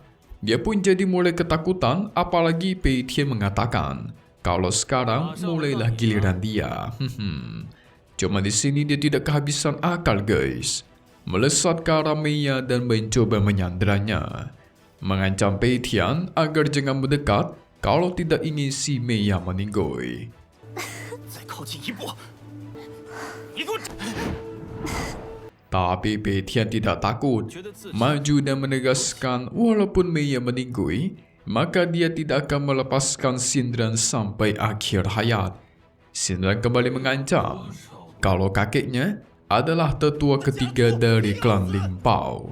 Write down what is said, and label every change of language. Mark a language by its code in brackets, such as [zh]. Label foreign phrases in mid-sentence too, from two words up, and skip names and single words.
[id] Dia pun jadi mulai ketakutan, apalagi Pei Tian mengatakan kalau sekarang mulailah giliran dia. Cuma di sini dia tidak kehabisan akal guys. Melesat ke arah Mei dan mencoba menyanderanya. Mengancam Pei Tian agar jangan mendekat kalau tidak ingin si Mei meninggoy. [zh] 再靠近一步，你给我！ [id] Tapi Pei Tian tidak takut, maju dan menegaskan walaupun Mei meninggoy, maka dia tidak akan melepaskan Xinran sampai akhir hayat. Xinran kembali mengancam kalau kakeknya adalah tetua ketiga dari klan Ling Pao.